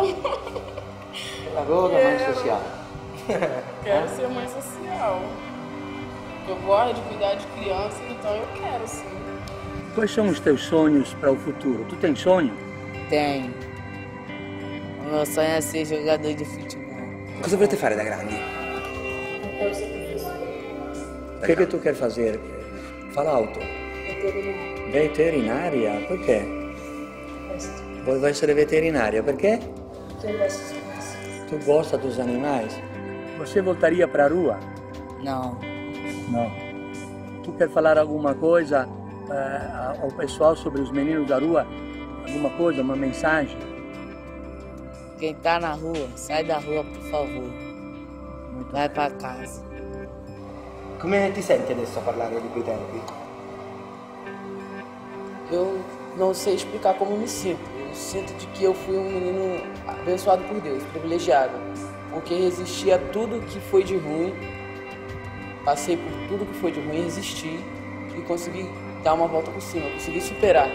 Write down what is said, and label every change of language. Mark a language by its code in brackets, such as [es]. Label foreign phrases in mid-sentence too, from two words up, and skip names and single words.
[pt] Ela gosta da mãe social? Quero ser mãe social. Eu gosto de cuidar de crianças, então eu quero sim. Quais são os teus sonhos para o futuro? Tu tem sonho? Tenho. O meu sonho é ser jogador de futebol. [it] Cosa volete fare da grandi? [pt] O que tu quer fazer? Fala alto. Veterinária? [it] Perché? Vuoi essere veterinária? [pt] Perché? Tu gosta dos animais? Você voltaria para a rua? Não. Não. Tu quer falar alguma coisa ao pessoal sobre os meninos da rua? Alguma coisa, uma mensagem? Quem tá na rua, sai da rua, por favor. Vai pra casa. [it] Come ti senti adesso a parlare di quei tempi? [pt] Eu não sei explicar como me sinto. Eu sinto de que eu fui um menino abençoado por Deus, privilegiado. Porque resisti a tudo que foi de ruim, passei por tudo que foi de ruim, resisti e consegui dar uma volta por cima, consegui superar.